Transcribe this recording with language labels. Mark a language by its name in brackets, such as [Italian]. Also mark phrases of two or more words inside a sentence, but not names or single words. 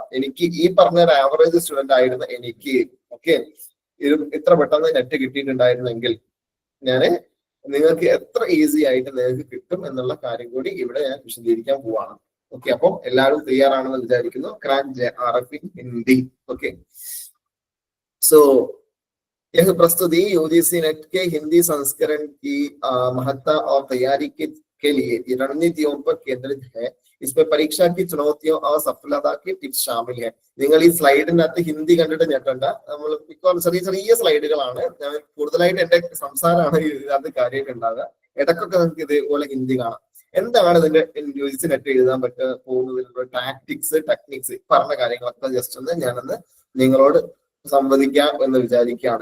[Malayalam] എനിക്ക് ഈ പറഞ്ഞ ഒരു [English] average student [Malayalam] ആയിരുന്ന എനിക്ക് ഓക്കെ ഇത്ര പെട്ടെന്ന് നെറ്റ് കിട്ടിയിട്ടുണ്ടായിരുന്നെങ്കിൽ നിങ്ങൾക്ക് എത്ര ഈസി ആയിട്ട് നിങ്ങൾക്ക് കിട്ടും എന്നുള്ള കാര്യം കൂടി ഇവിടെ ഞാൻ വിശദീകരിക്കാൻ പോവാണ്. ഓക്കെ, അപ്പം എല്ലാവരും തയ്യാറാണെന്ന് വിചാരിക്കുന്നു. [English] Crack JRF in Hindi. okay, so [Hindi] यह प्रस्तुति UGC नेट के हिंदी संस्करण की महत्ता और तैयारी के लिए रणनीतियों पर केंद्रित है. इसमें परीक्षा की चुनौतियों और सफलता के टिप्स शामिल है. [Malayalam] നിങ്ങൾ ഈ സ്ലൈഡിനകത്ത് ഹിന്ദി കണ്ടിട്ട് ഞെട്ടണ്ട. നമ്മൾ ചെറിയ ചെറിയ സ്ലൈഡുകളാണ്. ഞാൻ കൂടുതലായിട്ട് എന്റെ സംസാരമാണ് ഇതിനകത്ത് കാര്യമായിട്ട് ഉണ്ടാകുക. ഇടയ്ക്കൊക്കെ നമുക്ക് ഇതേപോലെ ഹിന്ദി കാണാം. എന്താണ് ഇതിന്റെ UGC നെറ്റ് എഴുതാൻ പോകുന്നതിനുള്ള [English] tactics techniques [Malayalam] പറഞ്ഞ കാര്യങ്ങളൊക്കെ ജസ്റ്റ് ഒന്ന് ഞാനൊന്ന് നിങ്ങളോട് സംവദിക്കാം എന്ന് വിചാരിക്കുകയാണ്.